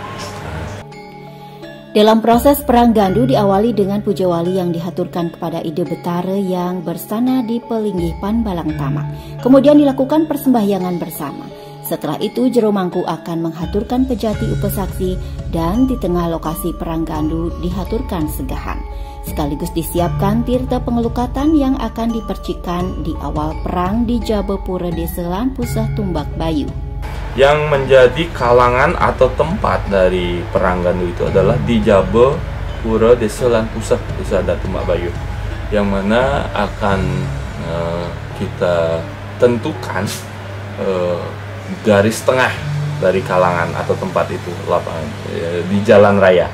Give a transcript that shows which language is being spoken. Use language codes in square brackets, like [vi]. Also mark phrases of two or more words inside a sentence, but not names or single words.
[id] Dalam proses perang gandu diawali dengan puja wali yang dihaturkan kepada ide Betara yang bersana di Pelinggih Panbalang Tama. Kemudian dilakukan persembahyangan bersama. Setelah itu jero mangku akan menghaturkan pejati upesaksi dan di tengah lokasi perang gandu dihaturkan segahan. Sekaligus disiapkan tirta pengelukatan yang akan dipercikan di awal perang di Jabepura Desa Lanpusah Tumbak Bayu. Yang menjadi kalangan atau tempat dari perang gandu itu adalah di Jabepura Desa Lanpusah, Desa adat Tumbak Bayu, yang mana akan kita tentukan garis tengah dari kalangan atau tempat itu di jalan raya.